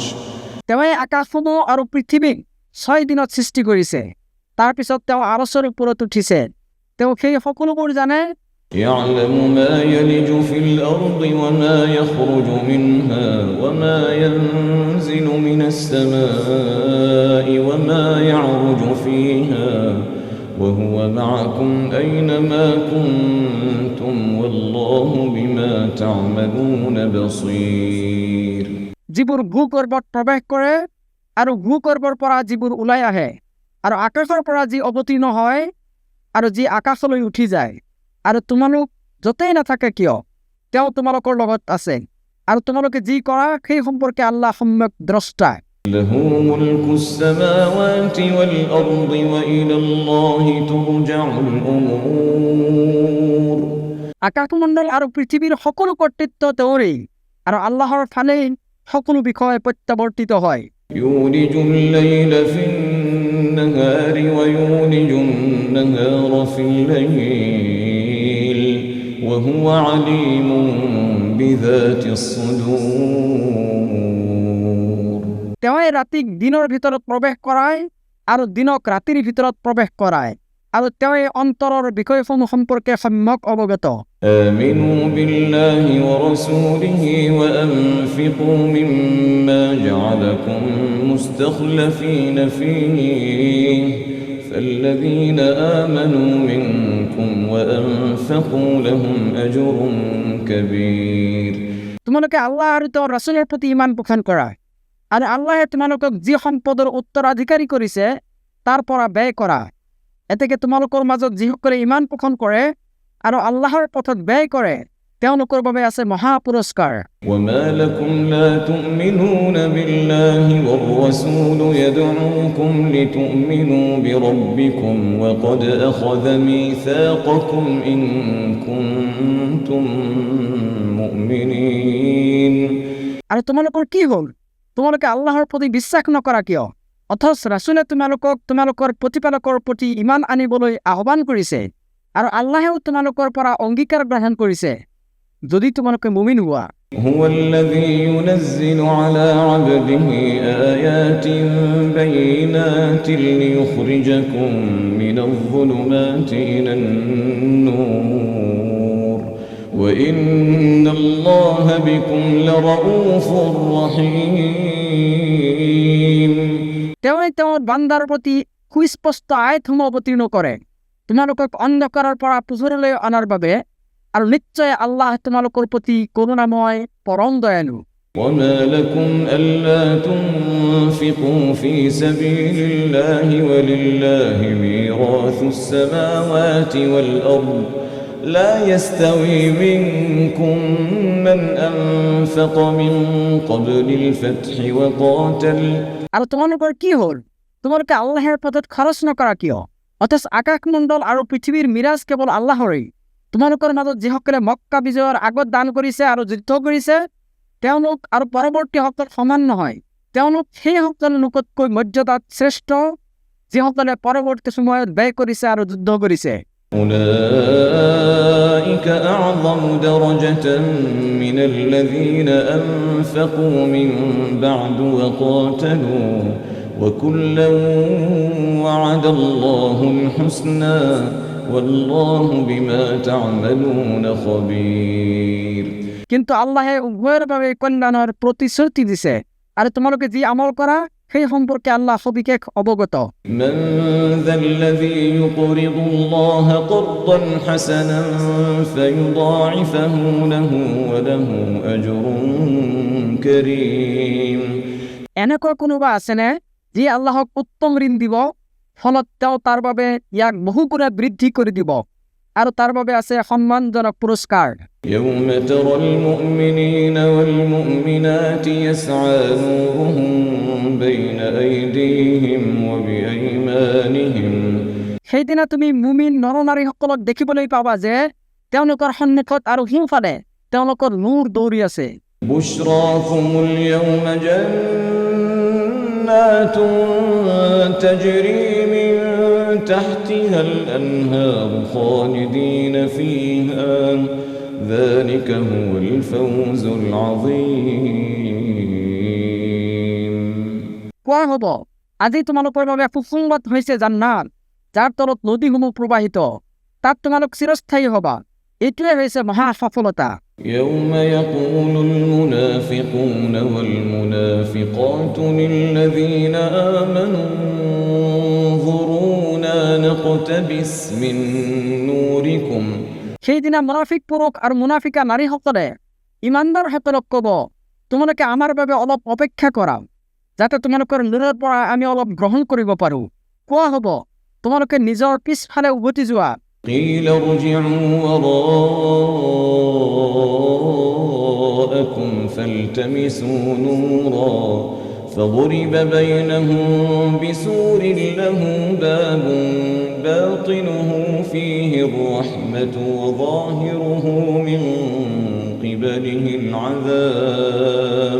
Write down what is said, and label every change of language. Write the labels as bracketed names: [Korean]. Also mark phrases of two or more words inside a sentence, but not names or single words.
[Assamese] তেওঁই আকাশসমূহ আৰু পৃথিৱীক 6 দিনত সৃষ্টি কৰিছে তাৰ পিছত তেওঁ আৰশৰ ওপৰত উঠিছে তেওঁ সেই সকলোবোৰ জানে [Arabic] يعلم ما يلج في الأرض وما يخرج منها وما ينزل من السماء وما يعرج فيها وهو معكم أينما كنتم والله بما تعملون بصير [Assamese] যিবোৰ ভূগৰ্ভত প্ৰৱেশ কৰে আৰু ভূগৰ্ভৰ পৰা যিবোৰ ওলাই আহে আৰু আকাশৰ পৰা যি অৱতীৰ্ণ হয় আৰু যি আকাশলৈ উঠি যায় আৰু তোমালোক য'তেই নাথাকে কিয় তেওঁ তোমালোকৰ লগত আছে আৰু তোমালোকে যি কৰা সেই সম্পৰ্কে আল্লাহ সম্যক দ্ৰষ্টা [Arabic] له ملك السماوات والأرض وإلى الله ترجع الأمور [Assamese] আকাশমণ্ডল আৰু পৃথিৱীৰ সকলো কৰ্তৃত্ব তেওঁৰেই আৰু আল্লাহৰ ফালেই সকলো বিষয় প্ৰত্যাৱৰ্তিত হয় [Arabic] يولج الليل في النهار ويولج النهار في الليل وهو عليم بذات الصدور [Assamese] তেওঁই ৰাতিক দিনৰ ভিতৰত প্ৰৱেশ কৰায় আৰু দিনক ৰাতিৰ ভিতৰত প্ৰৱেশ কৰায় আৰু তেওঁই অন্তৰৰ বিষয়সমূহ সম্পৰ্কে সম্যক অৱগত [Arabic] آمنوا بالله ورسوله وأنفقوا مما جعلكم مستخلفين فيه فالذين آمنوا منكم وأنفقوا لهم أجر كبير [Assamese] তোমালোকে আল্লাহ আৰু তেওঁৰ ৰাসূলৰ প্ৰতি ঈমান পোষণ কৰা আৰু আল্লাহে তোমালোকক যি সম্পদৰ উত্তৰাধিকাৰী কৰিছে তাৰ পৰা ব্যয় কৰা এতেকে তোমালোকৰ মাজত যিসকলে ঈমান পোষণ কৰে আৰু আল্লাহৰ পথত ব্যয় কৰে তেওঁলোকৰ বাবে আছে মহা পুৰস্কাৰ [Arabic] وما لكم لا تؤمنون بالله والرسول يدعوكم لتؤمنوا بربكم وقد أخذ ميثاقكم إن كنتم مؤمنين [Assamese] আৰু তোমালোকৰ কি হ'ল তোমালোকে আল্লাহৰ প্ৰতি বিশ্বাস নকৰা কিয় অথচ ৰাসূলে তোমালোকৰ প্ৰতিপালকৰ প্ৰতি ঈমান আনিবলৈ আহ্বান কৰিছে আৰু আল্লাহেও তোমালোকৰ পৰা অংগীকাৰ গ্ৰহণ কৰিছে যদি তোমালোকে মুমিন হোৱা [Arabic] هو الذي ينزل على عبده آيات بينات ليخرجكم من الظلمات إلى النور وإن الله بكم لرؤوف رحيم [Assamese] তেওঁই তেওঁৰ বান্দাৰ প্ৰতি সুস্পষ্ট আয়াতসমূহ অৱতীৰ্ণ কৰে তোমালোকক অন্ধকাৰৰ পৰা পোহৰলৈ অনাৰ বাবে আৰু নিশ্চয় আল্লাহ তোমালোকৰ প্ৰতি কৰুণাময় পৰম দয়ালু [Arabic] وما لكم ألا تنفقوا في سبيل الله ولله ميراث السماوات والأرض لا يستوي منكم من أنفق من قبل الفتح وقاتل [Assamese] আৰু তোমালোকৰ কি হ'ল তোমালোকে আল্লাহৰ পথত খৰচ নকৰা কিয় অথচ আকাশমণ্ডল আৰু পৃথিৱীৰ মিৰাজ কেৱল আল্লাহৰেই তোমালোকৰ মাজত যিসকলে মক্কা বিজয়ৰ আগত দান কৰিছে আৰু যুদ্ধ কৰিছে তেওঁলোক আৰু পৰৱৰ্তীসকল সমান নহয় তেওঁলোক সেইসকল লোকতকৈ মৰ্যাদাত শ্ৰেষ্ঠ যিসকলে পৰৱৰ্তী সময়ত ব্যয় কৰিছে আৰু যুদ্ধ কৰিছে [Arabic] أولئك أعظم درجة من الذين أنفقوا من بعد وقاتلوا وكلا وعد الله الحسنى والله بما تعملون خبير [Assamese] কিন্তু আল্লাহে উভয়ৰ বাবে কল্যাণৰ প্ৰতিশ্ৰুতি দিছে আৰু তোমালোকে যি আমল কৰা সেই সম্পৰ্কে আল্লাহ সবিশেষ অৱগত [Arabic] من ذا الذي يقرض الله قرضا حسنا فيضاعفه له وله أجر كريم [Assamese] এনেকুৱা কোনোবা আছেনে যি আল্লাহক উত্তম ঋণ দিব ফলত তেওঁ তাৰ বাবে ইয়াক বহুগুণে বৃদ্ধি কৰি দিব আৰু তাৰ বাবে আছে সন্মানজনক পুৰস্কাৰ [Arabic] يوم ترى المؤمنين والمؤمنات يسعى نورهم بين أيديهم وبأيمانهم [Assamese] সেইদিনা তুমি মুমিন নৰনাৰীসকলক দেখিবলৈ পাবা যে তেওঁলোকৰ সন্মুখত আৰু সিংফালে তেওঁলোকৰ নূৰ দৌৰি আছে [Arabic] بشراكم اليوم جنات تجري من تحتها الأنهار خالدين فيها ذلك هو الفوز العظيم [Assamese] কোৱা হ'ব আজি তোমালোকৰ বাবে সুসংবাদ হৈছে জান্নাত যাৰ তলত নদীসমূহ প্ৰবাহিত তাত তোমালোক চিৰস্থায়ী হ'বা এইটোৱে হৈছে মহা সফলতা। [Arabic] يوم يقول المنافقون والمنافقات للذين آمنوا انظرونا نقتبس من نوركم [Assamese] সেইদিনা মুনাফিক পুৰুষ আৰু মুনাফিকা নাৰীসকলে ইমানদাৰসকলক ক'ব, তোমালোকে আমাৰ বাবে অলপ অপেক্ষা কৰা, যাতে তোমালোকৰ নূৰৰ পৰা আমি অলপ গ্ৰহণ কৰিব পাৰোঁ। কোৱা হ'ব, তোমালোকে নিজৰ পিছফালে উভতি যোৱা। [Arabic] قيل ارجعوا وراءكم فالتمسوا نورا فضرب بينهم بسور له باب باطنه فيه الرحمة وظاهره من قبله العذاب